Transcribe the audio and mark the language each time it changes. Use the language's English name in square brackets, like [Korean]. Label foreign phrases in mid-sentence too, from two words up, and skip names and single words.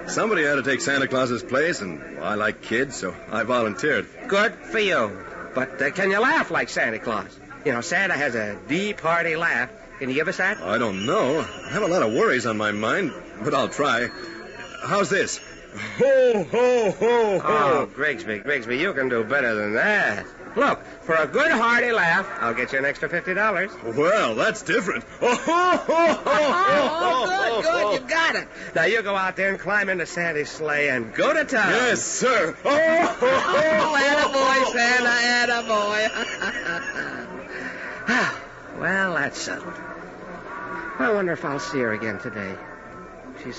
[English] Somebody had to take Santa Claus's place, and I like kids, so I volunteered. Good for you. But can you laugh like Santa Claus? You know, Santa has a deep, hearty laugh. Can you give us that? I don't know. I have a lot of worries on my mind, but I'll try. How's this? Ho, ho, ho, ho. Oh, Grigsby, you can do better than that. Look, for a good, hearty laugh, I'll get you an extra $50. Well, that's different. Oh, ho, ho, ho, good, you got it. Now, you go out there and climb into Santa's sleigh and go to town. Yes, sir. Attaboy, Santa, attaboy. Well, that's settled. I wonder if I'll see her again today.